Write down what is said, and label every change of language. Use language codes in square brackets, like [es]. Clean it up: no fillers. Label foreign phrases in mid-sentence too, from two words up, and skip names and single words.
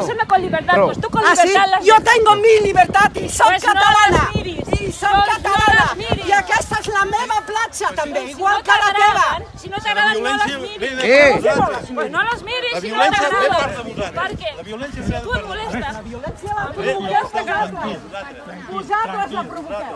[es] Con libertad, [ca] Prou. [es] pues tú con [ca] Ah, sí? [es] libertad las... Yo tengo mi libertad [ca] i soc Pues no catalana. les miris. I soc No catalana. les miris. I aquesta és la meva platja, també, Si igual no que la teva. t'agraden, si no t'agraden, no les miris. Pues no les miris si no t'agraden. Perquè tu et molestes. Vosaltres la provoqueu.